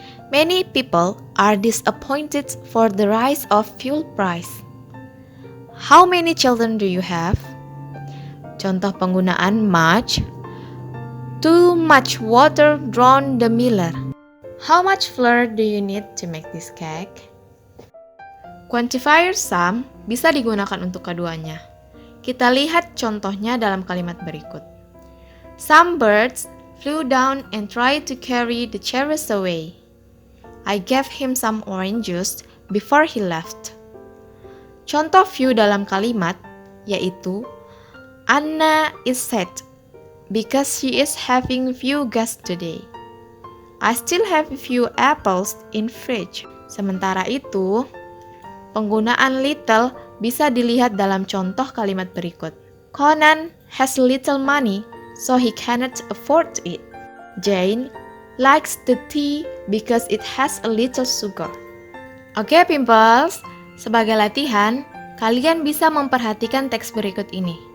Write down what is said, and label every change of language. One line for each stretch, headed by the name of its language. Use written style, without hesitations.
English: Many people are disappointed for the rise of fuel price. How many children do you have?
Indonesian: Contoh penggunaan much.
English: Too much water drowned the miller. How much flour do you need to make this cake?
Indonesian: Quantifier some bisa digunakan untuk keduanya. Kita lihat contohnya dalam kalimat berikut.
English: Some birds flew down and tried to carry the cherries away. I gave him some orange juice before he left.
Indonesian: Contoh few dalam kalimat yaitu
English: Anna is sad because she is having few guests today. I still have a few apples in fridge.
Indonesian: Sementara itu, penggunaan little bisa dilihat dalam contoh kalimat berikut.
English: Conan has little money, so he cannot afford it. Jane likes the tea because it has a little sugar.
Indonesian: Oke, Pimples. Sebagai latihan, kalian bisa memperhatikan teks berikut ini.